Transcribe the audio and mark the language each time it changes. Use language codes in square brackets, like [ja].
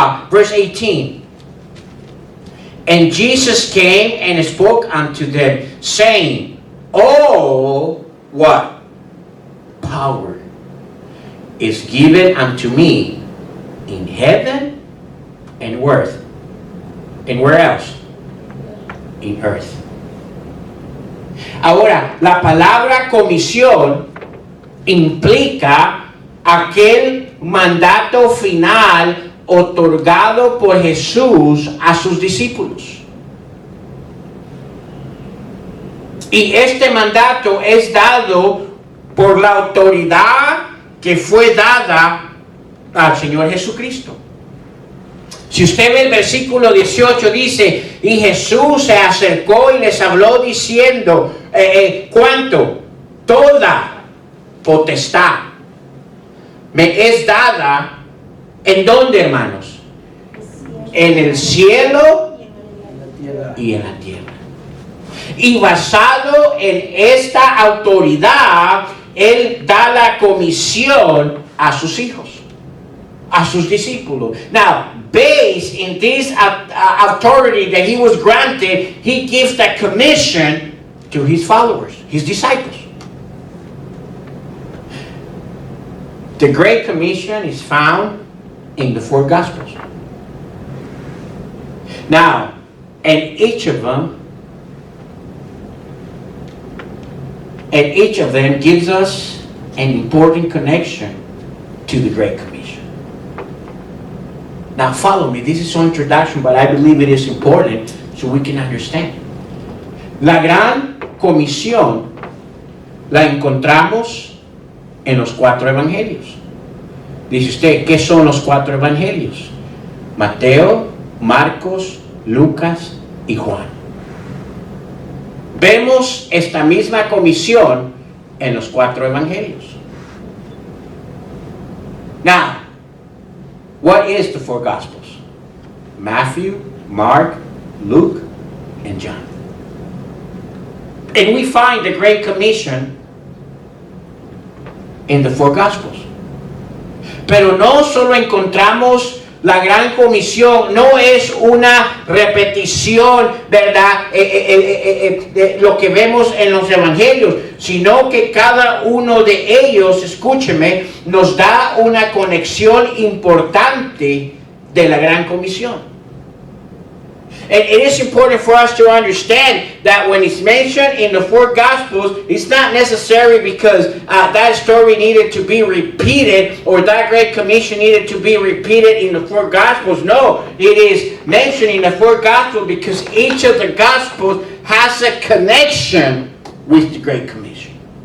[en] Verse 18. And Jesus came and spoke unto them, saying, all what? Power is given unto me in heaven and earth. And where else? In earth. [es] Ahora, la palabra comisión implica aquel mandato final otorgado por Jesús a sus discípulos. Y este mandato es dado por la autoridad que fue dada al Señor Jesucristo. Si usted ve el versículo 18, dice, y Jesús se acercó y les habló diciendo, ¿cuánto? Toda potestad me es dada, ¿en dónde, hermanos? En el cielo y en la tierra. Y basado en esta autoridad, Él da la comisión a sus hijos, a sus discípulos. [en] Now, based in this authority that He was granted, He gives the commission to His followers, His disciples. The Great Commission is found in the 4 Gospels. Now, and each of them gives us an important connection to the Great Commission. Now follow me. This is an introduction, but I believe it is important so we can understand. [es] La Gran Comisión la encontramos en los 4 evangelios. Dice usted, ¿qué son los 4 evangelios? Mateo, Marcos, Lucas y Juan. Vemos esta misma comisión en los 4 evangelios. [en] Now, what is the 4 Gospels? Matthew, Mark, Luke, and John. And we find the Great Commission in the 4 Gospels. [es] Pero no solo encontramos la Gran Comisión, no es una repetición, ¿verdad? De lo que vemos en los evangelios, sino que cada uno de ellos, escúcheme, nos da una conexión importante de la Gran Comisión. [en] And it is important for us to understand that when it's mentioned in the 4 Gospels, it's not necessary because that story needed to be repeated or that Great Commission needed to be repeated in the 4 Gospels. No, it is mentioned in the 4 Gospels because each of the Gospels has a connection with the Great Commission.